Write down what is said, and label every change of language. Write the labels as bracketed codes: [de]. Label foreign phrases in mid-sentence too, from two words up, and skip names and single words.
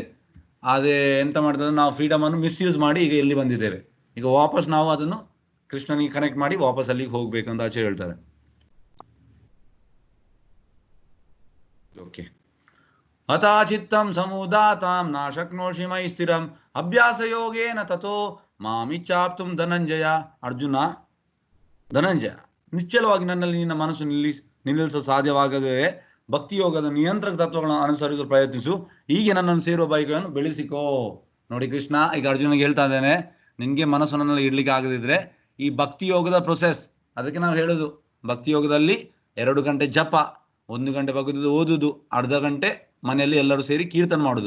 [kn] ಅದೇ ಎಂತ ಮಾಡ್ತದೆ, ನಾವು ಫ್ರೀಡಮನ್ನು ಮಿಸ್ಯೂಸ್ ಮಾಡಿ ಈಗ ಎಲ್ಲಿ ಬಂದಿದ್ದೇವೆ. ಈಗ ವಾಪಸ್ ನಾವು ಅದನ್ನು ಕೃಷ್ಣನಿಗೆ ಕನೆಕ್ಟ್ ಮಾಡಿ ವಾಪಸ್ ಅಲ್ಲಿಗೆ ಹೋಗ್ಬೇಕಂತ ಆಚಾರ್ಯ ಹೇಳ್ತಾರೆ. ಓಕೆ. [sa] ಹತಾಚಿತ್ತಂ ಸಮುದಾತಾಂ ನಾ ಶಕ್ನೋಷಿ ಮೈ ಸ್ಥಿರಂ ಅಭ್ಯಾಸ ಯೋಗೇನ ತಥೋ ಮಾಮಿಚ್ಛಾಪ್ತುಂ ಧನಂಜಯ. [kn] ಅರ್ಜುನ, ಧನಂಜಯ, ನಿಶ್ಚಲವಾಗಿ ನನ್ನಲ್ಲಿ ನಿನ್ನ ಮನಸ್ಸು ನಿಲ್ಲಿಸಲು ಸಾಧ್ಯವಾಗದೆ ಭಕ್ತಿ ಯೋಗದ ನಿಯಂತ್ರಕ ತತ್ವಗಳನ್ನು ಅನುಸರಿಸಲು ಪ್ರಯತ್ನಿಸು. ಹೀಗೆ ನನ್ನನ್ನು ಸೇರುವ ಬಯಕೆಯನ್ನು ಬೆಳೆಸಿಕೋ. ನೋಡಿ ಕೃಷ್ಣ ಈಗ ಅರ್ಜುನಿಗೆ ಹೇಳ್ತಾ ಇದ್ದೇನೆ, ನಿನ್ಗೆ ಮನಸ್ಸು ನನ್ನಲ್ಲಿ ಇಡ್ಲಿಕ್ಕೆ ಆಗದಿದ್ರೆ ಈ ಭಕ್ತಿ ಯೋಗದ ಪ್ರೊಸೆಸ್, ಅದಕ್ಕೆ ನಾವು ಹೇಳೋದು ಭಕ್ತಿ ಯೋಗದಲ್ಲಿ 2 ಗಂಟೆ ಜಪ, 1 ಗಂಟೆ ಭಗವದ್ಗೀತೆ ಓದುದು, ಅರ್ಧ ಗಂಟೆ ಮನೆಯಲ್ಲಿ ಎಲ್ಲರೂ ಸೇರಿ ಕೀರ್ತನ ಮಾಡುದು.